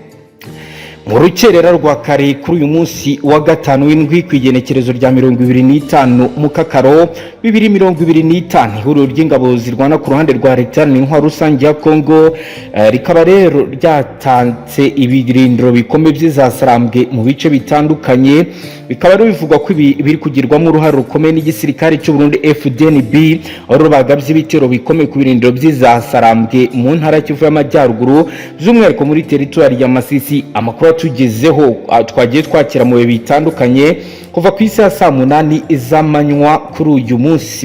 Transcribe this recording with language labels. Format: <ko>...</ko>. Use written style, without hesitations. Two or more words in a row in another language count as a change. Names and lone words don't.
<rn>Mu rukerera rwa kare kuri uyu munsi wa gatanu w'indwi kwigenekerezo rya 25 mukakaro 2025 ihuriro ry'ingabo zirwana ku ruhande rwa leta n'intwaro rusange ya Kongo rikaba rero ryatanze ibirindiro bikomeye by'izasarambwe mu bice bitandukanye. Bikaba rero bivugwa ko biri kugirwamo uruhare rukomeye n'igisirikare cy'u Burundi FDNB, aho bagabye ibitero bikomeye ku birindiro by'izasarambwe mu ntara y'Kivu y'Amajyaruguru by'umwihariko muri territoire ya Masisi. Amakuru tugezeho twagiye twakira mu bihe bitandukanye kuva ku isi ya 8 z'amanywa kuri uyu munsi.</rn>